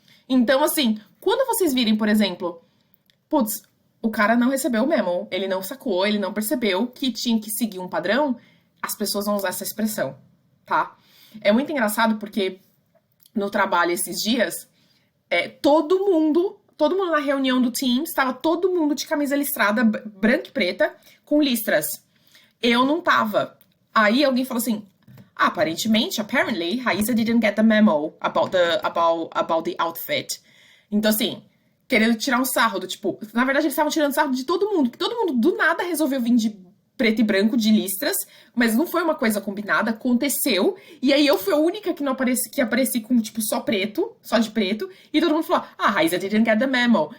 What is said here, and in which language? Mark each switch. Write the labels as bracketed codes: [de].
[pt] Então, assim, quando vocês virem, por exemplo, putz, o cara não recebeu o memo, ele não sacou, ele não percebeu que tinha que seguir um padrão, as pessoas vão usar essa expressão, tá? É muito engraçado porque no trabalho esses dias, todo mundo na reunião do Teams, estava todo mundo de camisa listrada, branca e preta, com listras. Eu não tava. Aí alguém falou assim, [en] apparently, Raíssa didn't get the memo about the outfit. [pt] Então, assim, querendo tirar um sarro do tipo... Na verdade, eles estavam tirando sarro de todo mundo, porque todo mundo do nada resolveu vir de preto e branco, de listras, mas não foi uma coisa combinada, aconteceu, e aí eu fui a única que apareci com, tipo, só de preto, e todo mundo falou, [en] Raíssa didn't get the memo.